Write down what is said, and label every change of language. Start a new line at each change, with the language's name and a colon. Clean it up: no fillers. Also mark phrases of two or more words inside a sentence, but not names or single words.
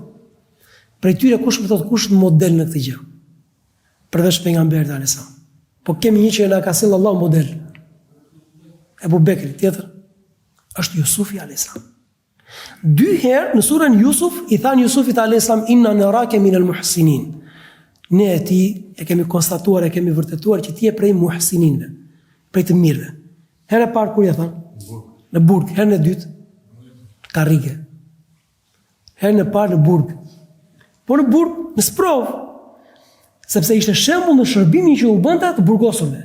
Albanian: Prej tyre kush më thotë kush është model në këtë gjë? Përveç pejgamberit
Arabic: عليه السلام.
Albanian: Po kemi një që na ka sjellë Allahu model. Ebu Bekri, tjetër është Jusufi
Arabic: عليه السلام.
Albanian: Dy herë në surën Jusuf i than Jusufit
Arabic: عليه السلام إنا نراك من المحسنين.
Albanian: Ne e ti e kemi konstatuar, e kemi vërtetuar që ti je prej muhsininve, prej të mirëve. Herë e parë kur ja than? Në burg. Herën e dytë karrige. Herën e parë në burg. Po në burg, në sprov, sepse ishte shembull në shërbimin që u bënte të burgosurve.